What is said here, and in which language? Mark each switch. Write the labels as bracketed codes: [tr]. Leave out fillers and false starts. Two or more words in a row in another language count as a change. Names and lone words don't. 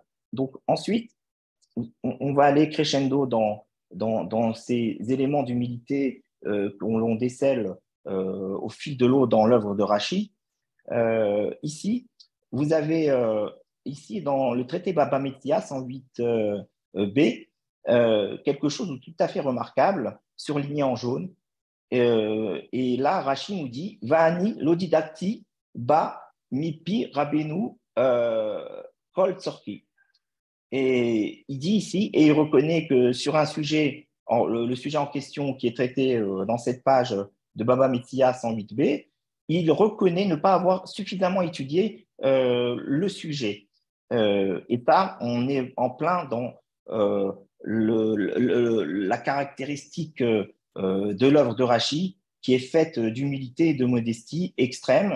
[fr] Donc ensuite, on va aller crescendo dans ces éléments d'humilité qu'on décèle au fil de l'eau dans l'œuvre de Rachi. Ici, vous avez ici dans le traité Baba Metzia 108b quelque chose de tout à fait remarquable, surligné en jaune. Et là, Rachi nous dit [he] Va'ani lodidakti ba mipi rabenu kol tzorki. [fr] Et il dit ici, et il reconnaît que sur un sujet, le sujet en question qui est traité dans cette page de Baba Metzia 108b, il reconnaît ne pas avoir suffisamment étudié le sujet. Et ça, on est en plein dans la caractéristique de l'œuvre de Rachi, qui est faite d'humilité et de modestie extrême.